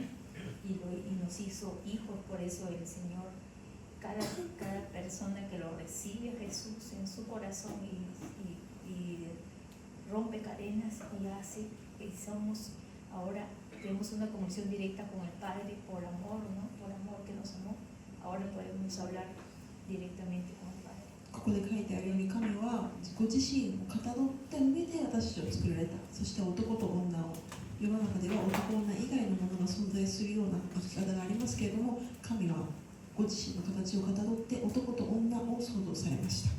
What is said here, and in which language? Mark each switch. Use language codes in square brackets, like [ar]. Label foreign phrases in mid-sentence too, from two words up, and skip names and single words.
[es] Y nos hizo hijos, por eso el Señor, cada persona que lo recibe a Jesús en su corazón y rompe cadenas y hace que somos ahora, tenemos una comunión directa con el Padre por amor, ¿no? Por amor que nos amó. Ahora podemos hablar directamente con el Padre. [ja] ここで書いてあるように、神はご自身をかたどった上で私たちを作られた。そして男と女を、世の中では男女以外のものが存在するような生き方がありますけれども、神はご自身の形をかたどって男と女を創造されました。